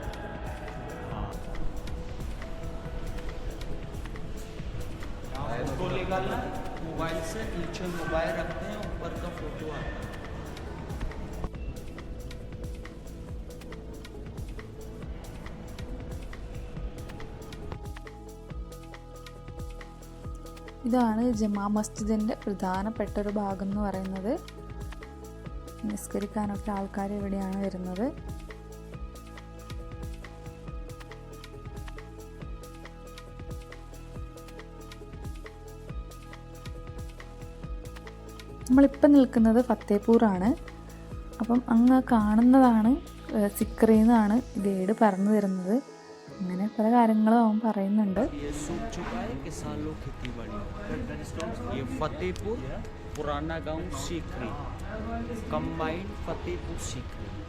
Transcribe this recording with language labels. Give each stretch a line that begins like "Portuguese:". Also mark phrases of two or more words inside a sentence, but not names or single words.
Hindi: हाँ, यहाँ फोटो निकालना मोबाइल से, नीचे मोबाइल रखते हैं, ऊपर का फोटो आता है।
Malayalam: ഇതാണ് ജമാ മസ്ജിദിൻ്റെ പ്രധാനപ്പെട്ട ഒരു ഭാഗം എന്ന് പറയുന്നത്. നിസ്കരിക്കാനൊക്കെ ആൾക്കാർ ഇവിടെയാണ് വരുന്നത്. നമ്മളിപ്പം നിൽക്കുന്നത് ഫത്തേപൂറാണ്. അപ്പം അങ്ങ് കാണുന്നതാണ് സിക്രി എന്നാണ് ഗൈഡ് പറഞ്ഞു തരുന്നത്. അങ്ങനെ പല കാര്യങ്ങളും അവൻ പറയുന്നുണ്ട്.
Hindi: ये फतेहपुर पुराना गांव सीकरी कंबाइंड फतेहपुर सीकरी।